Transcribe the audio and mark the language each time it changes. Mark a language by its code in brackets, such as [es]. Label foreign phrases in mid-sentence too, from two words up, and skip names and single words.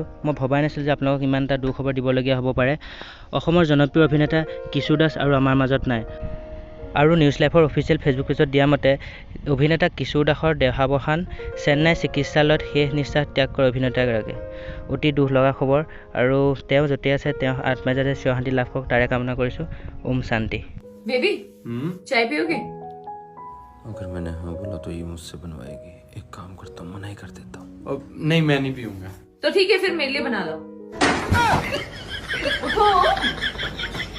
[as] মই ভবাই নাছিলোঁ যে আপোনালোকক ইমান এটা দুখ খবৰ দিবলগীয়া হ'ব পাৰে। অসমৰ জনপ্ৰিয় অভিনেতা কিশোৰ দাস আৰু আমাৰ মাজত নাই। আৰু নিউজ লাইভৰ [en] official Facebook pageত [as] দিয়া মতে অভিনেতা কিশোৰ দাসৰ দেহাৱসান চেন্নাই চিকিৎসালয়ত শেষ নিশ্বাস ত্যাগ কৰে অভিনেতাগৰাকীয়ে। অতি দুখ লগা খবৰ আৰু তেওঁ য'তে আছে তেওঁ আত্মাই যাতে চিৰ শান্তি লাভ কৰক তাৰে কামনা কৰিছোঁ। ওম শান্তি। [hi] बेबी चाय पियोगे? अगर मैंने हाँ बोला तो ये मुझसे बनवाएगी। एक काम करता हूँ, मना ही कर देता हूँ। नहीं, मैं नहीं पीऊंगा। तो ठीक है, फिर मेरे लिए बना लो। उठो।